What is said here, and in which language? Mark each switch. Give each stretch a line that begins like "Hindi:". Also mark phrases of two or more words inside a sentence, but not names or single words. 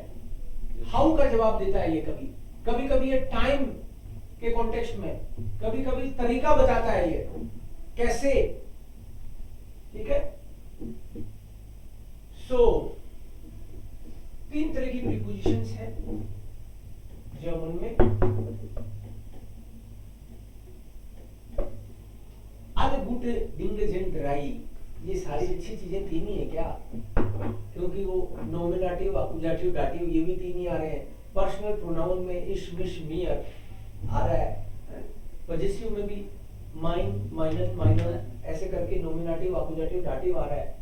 Hindi: हाउ का जवाब देता है ये, कभी कभी ये टाइम के कॉन्टेक्स्ट में, कभी कभी तरीका बताता है ये कैसे, ठीक है? सो 3 तरह की प्रीपोजिशंस हैं जर्मन में।
German: alle gute Dinge sind 3,
Hindi: ये सारी अच्छी चीजें 3 ही है क्या? क्योंकि वो नॉमिनेटिव, अकुजाटिव, डाटिव ये भी 3 ही आ रहे हैं। पर्सनल प्रोनाउन में
German: ich, mich, mir
Hindi: आ रहा है। पजेसिव में भी
German: mein, meiner, meiner
Hindi: ऐसे करके नॉमिनेटिव, अकुजाटिव, डाटिव आ रहा है।